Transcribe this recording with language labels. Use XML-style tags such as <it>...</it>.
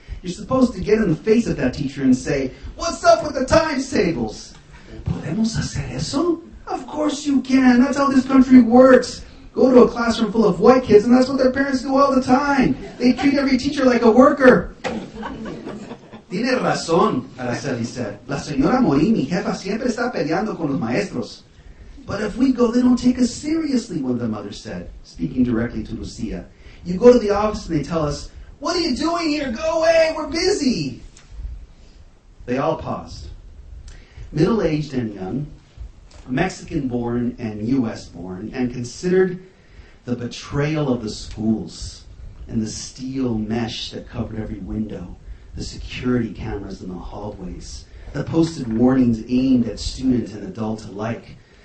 <en>You're supposed to get in the face of that teacher and say, what's up with the times tables?</en> <es>¿Podemos hacer eso?</es> <en>Of course you can. That's how this country works. Go to a classroom full of white kids, and that's what their parents do all the time. They treat every teacher like a worker.</en> <es>Tiene razón, Araceli said. La señora Morín, mi jefa, siempre está peleando con los maestros.</es> <en>But if we go, they don't take us seriously, one of the mothers said, speaking directly to Lucia. You go to the office and they tell us, what are you doing here? Go away, we're busy. They all paused. Middle-aged and young, Mexican-born and U.S.-born, and considered the betrayal of the schools and the steel mesh that covered every window, the security cameras in the hallways, the posted warnings aimed at student and adult alike,</en>